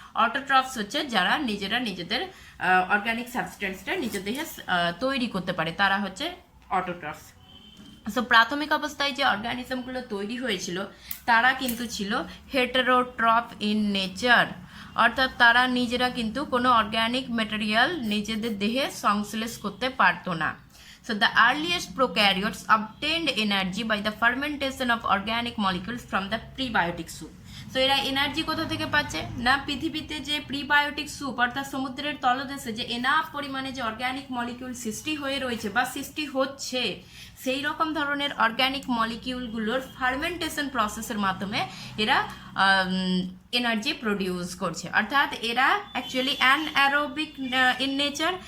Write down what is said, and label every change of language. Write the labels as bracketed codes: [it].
[bn] অটোট্রফস হচ্ছে যারা নিজেরা নিজেদের অর্গ্যানিক সাবস্ট্যান্সটা নিজের দেহে তৈরি করতে পারে, তারা হচ্ছে অটোট্রফস। সো প্রাথমিক অবস্থায় যে অর্গানিজমগুলো তৈরি হয়েছিল তারা কিন্তু ছিল হেটেরোট্রফ ইন নেচার, অর্থাৎ তারা নিজেরা কিন্তু কোনো অর্গ্যানিক ম্যাটেরিয়াল নিজেদের দেহে সংশ্লেষ করতে পারতো না। [en] So the earliest prokaryotes obtained energy by the fermentation of organic molecules from the prebiotic soup. [bn] So এরা এনার্জি কোথা থেকে পাচ্ছে না, পৃথিবীতে যে প্রিবায়োটিক স্যুপ অর্থাৎ সমুদ্রের তলদেশে যে এনাফ পরিমাণে যে অর্গ্যানিক মলিকিউল সৃষ্টি হয়ে রয়েছে বা সৃষ্টি হচ্ছে, সেই রকম ধরনের অর্গ্যানিক মলিকিউলগুলোর ফার্মেন্টেশন প্রসেসের মাধ্যমে এরা এনার্জি প্রডিউস করছে, অর্থাৎ এরা অ্যাকচুয়ালি অ্যানঅ্যারোবিক ইন নেচার।